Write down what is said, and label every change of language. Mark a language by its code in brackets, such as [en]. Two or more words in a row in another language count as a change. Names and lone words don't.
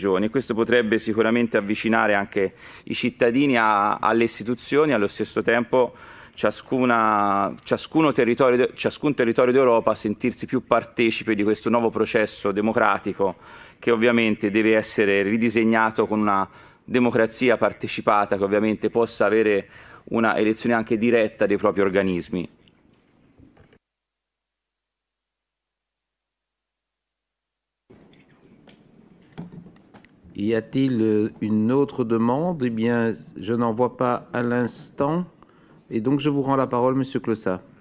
[it] E questo potrebbe sicuramente avvicinare anche i cittadini alle istituzioni, allo stesso tempo ciascun territorio d'Europa a sentirsi più partecipe di questo nuovo processo democratico che ovviamente deve essere ridisegnato con una democrazia partecipata che ovviamente possa avere una elezione anche diretta dei propri organismi. [fr] Y a-t-il une autre demande? Eh bien, je n'en vois pas à l'instant. Et donc, je vous rends la parole, Monsieur Clossat.